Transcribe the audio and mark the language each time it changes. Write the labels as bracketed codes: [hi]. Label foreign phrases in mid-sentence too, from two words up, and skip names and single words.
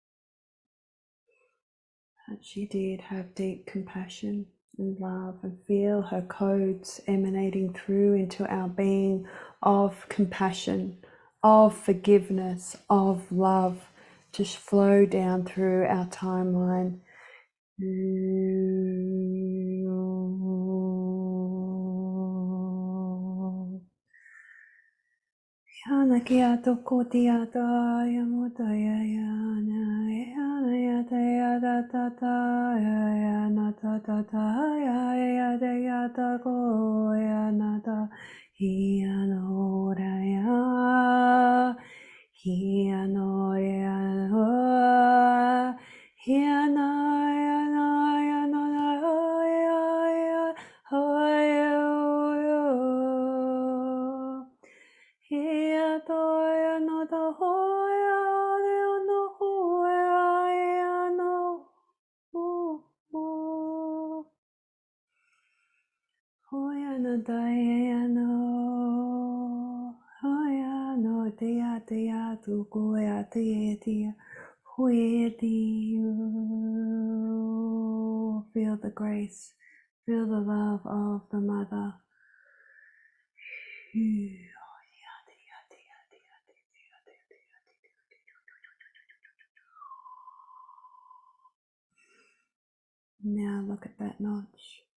[en] But she did have deep compassion and love, and feel her codes emanating through into our being of compassion, of forgiveness, of love, just flow down through our timeline. Yana kia toko tia ta ya mota ya na ya ta ya da ta ta ya na ta ta ta ya da ya ta ko ya na ta ya no ra ya ya no ya no ya no ya no ya no ya ya Hia toia no ta hoia leo no hoia ea no hoia no taia no hoia no tea tu koia tea hoia feel the grace, feel the love of the mother. Now look at that notch.